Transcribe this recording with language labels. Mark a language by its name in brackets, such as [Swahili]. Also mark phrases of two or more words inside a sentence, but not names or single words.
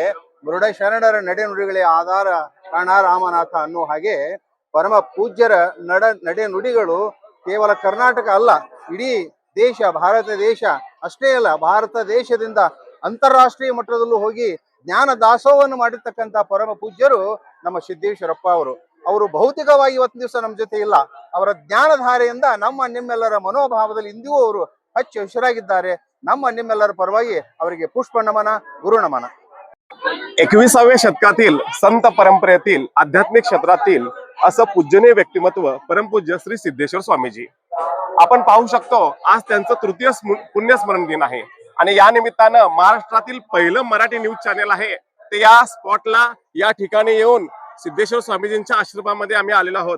[Kannada] ಮೃಡ ಶರಣರ ನಡೆನುಡಿಗಳೇ ಆಧಾರ ಕಾಣ ರಾಮನಾಥ ಅನ್ನೋ ಹಾಗೆ ಪರಮ ಪೂಜ್ಯರ ನಡೆ ನುಡಿಗಳು ಕೇವಲ ಕರ್ನಾಟಕ ಅಲ್ಲ, ಇಡೀ ದೇಶ, ಭಾರತ ದೇಶ ಅಷ್ಟೇ ಅಲ್ಲ, ಭಾರತ ದೇಶದಿಂದ ಅಂತಾರಾಷ್ಟ್ರೀಯ ಮಟ್ಟದಲ್ಲೂ ಹೋಗಿ ಜ್ಞಾನ ದಾಸೋಹವನ್ನು ಮಾಡಿರ್ತಕ್ಕಂಥ ಪರಮ ಪೂಜ್ಯರು ನಮ್ಮ ಸಿದ್ದೇಶ್ವರಪ್ಪ ಅವರು ಭೌತಿಕವಾಗಿ ಇವತ್ತಿನ ದಿವಸ ನಮ್ಮ ಜೊತೆ ಇಲ್ಲ. ಅವರ ಜ್ಞಾನಧಾರೆಯಿಂದ ನಿಮ್ಮೆಲ್ಲರ ಮನೋಭಾವದಲ್ಲಿ ಇಂದಿಗೂ ಅವರು ಹಚ್ಚಿ ಹಸಿರಾಗಿದ್ದಾರೆ. ನಿಮ್ಮೆಲ್ಲರ परवागी ಅವರಿಗೆ ಪುಷ್ಪ ನಮನ, ಗುರು ನಮನ. [Marathi] 21व्या शतकातील संत परंपरेतील आध्यात्मिक क्षेत्रातील असं पूजनीय व्यक्तिमत्व परमपूज्य श्री सिद्धेश्वर स्वामीजी. आपण पाहू शकतो आज त्यांचं तृतीय पुण्यस्मरण दिन आहे आणि या निमित्तानं महाराष्ट्रातील पहिलं मराठी न्यूज चॅनेल आहे ते या स्पॉटला या ठिकाणी येऊन सिद्धेश्वर स्वामीजींच्या आश्रमामध्ये आम्ही आलेलो आहोत.